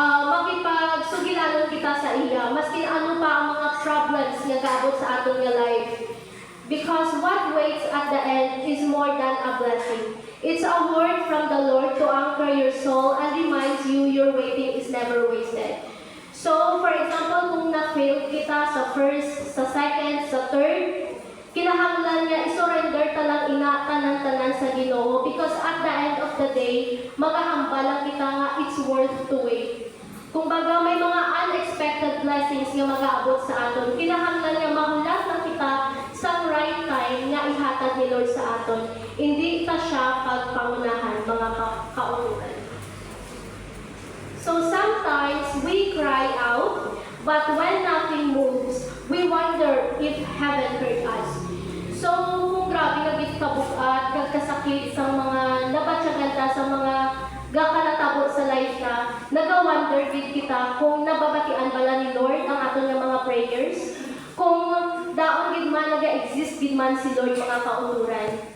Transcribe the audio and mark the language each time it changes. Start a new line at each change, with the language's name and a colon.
Hiligaynon: makipagsugilanon kita sa iya, maski ano pa ang mga problems nga gaabot sa aton nga life.
English: Because what waits at the end is more than a blessing. It's a word from the Lord to anchor your soul and reminds you your waiting is never wasted.
Hiligaynon: So,
English: for example,
Hiligaynon: kung na-fail kita sa first, sa second, sa third, kinahanglan niya i-surrender talang tanan-tanan sa Ginoo because
English: at the end of the day,
Hiligaynon: magahambal lang kita nga
English: it's worth to wait.
Hiligaynon: Kung baga may mga unexpected blessings nga mag-aabot sa aton, kinahanglan niya mahulat lang kita sa right time nga ihatag ni Lord sa aton. Hindi ta siya pagpangunahan, mga kauturan. So
English: sometimes we cry out, but when nothing moves, we wonder if heaven heard us.
Hiligaynon: So kung grabe kagit kabukat, kagkasakit sa mga nabatyagan ta, sa mga gakanatabot sa life na, nag-wonder din kita kung nababatian bala ni Lord ang aton nga mga prayers, kung daon gid man nag-exist gid man si Lord, mga kauturan.